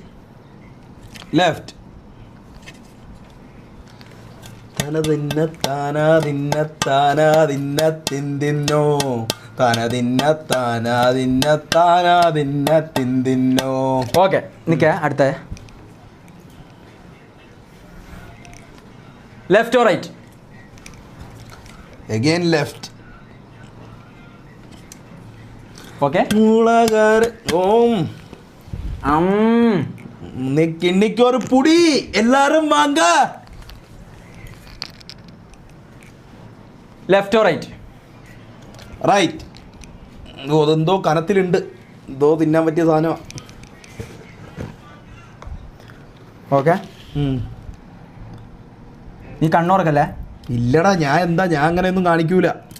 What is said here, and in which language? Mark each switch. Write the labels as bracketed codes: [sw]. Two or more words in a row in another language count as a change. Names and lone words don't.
[ml] ലെഫ്റ്റ്. തിന്നോ തിന്നോ. ഓക്കെ, നിൽക്കേ. അടുത്ത [en] left or right? again left. [ml] ഓക്കെ. [ta] இன்னைக்கு ஒரு புடி எல்லாரும் வாங்க. [en] left right? [ml] റൈറ്റ്. അതെന്തോ കനത്തിലുണ്ട്, എന്തോ തിന്നാൻ പറ്റിയ സാധനമാണ്. ഓക്കെ, നീ കണ്ണുറക്കല്ലേ? ഇല്ലടാ, ഞാൻ അങ്ങനെയൊന്നും കാണിക്കൂല.